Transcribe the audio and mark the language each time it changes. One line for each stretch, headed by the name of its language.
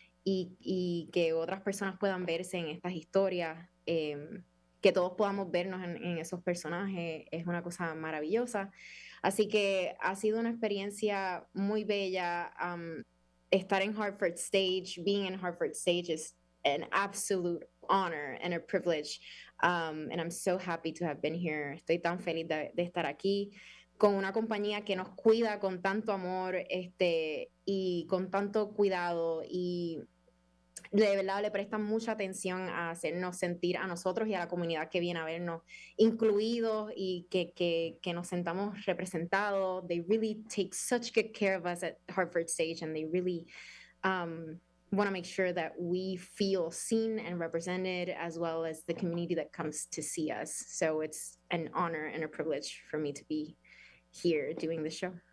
Spanish: Y que otras personas puedan verse en estas historias, que todos podamos vernos en esos personajes, es una cosa maravillosa. Así que ha sido una experiencia muy bella. Estar en Hartford Stage,
English: being in Hartford Stage is an absolute honor and a privilege. And I'm so happy to have been here.
Spanish: Estoy tan feliz de estar aquí con una compañía que nos cuida con tanto amor y con tanto cuidado, y de verdad le prestan mucha atención a hacernos sentir a nosotros y a la comunidad que viene a vernos incluidos y que nos sentamos representados.
English: They really take such good care of us at Hartford Stage, and they really want to make sure that we feel seen and represented, as well as the community that comes to see us. So it's an honor and a privilege for me to be here doing the show.